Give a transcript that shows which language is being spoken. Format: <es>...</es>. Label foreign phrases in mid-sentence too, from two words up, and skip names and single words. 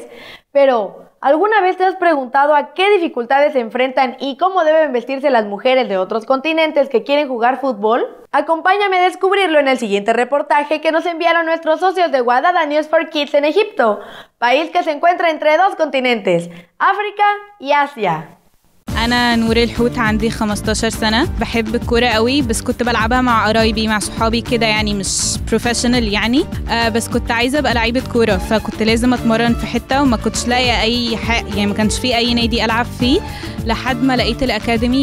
<es>Pero, ¿alguna vez te has preguntado a qué dificultades se enfrentan y cómo deben vestirse las mujeres de otros continentes que quieren jugar fútbol? Acompáñame a descubrirlo en el siguiente reportaje que nos enviaron nuestros socios de Wadada News for Kids en Egipto, país que se encuentra entre dos continentes, África y Asia.</es> <ar>أنا نور الحوت، عندي 15 سنة. بحب الكورة قوي، بس كنت بلعبها مع قرايبي مع صحابي كده، يعني مش بروفيشنال يعني. بس كنت عايزة أبقى لعيبة كورة، فكنت لازم أتمرن في حتة وما كنتش لاقية أي حق، يعني ما كانش في أي نادي ألعب فيه لحد ما لقيت الأكاديمي.</ar>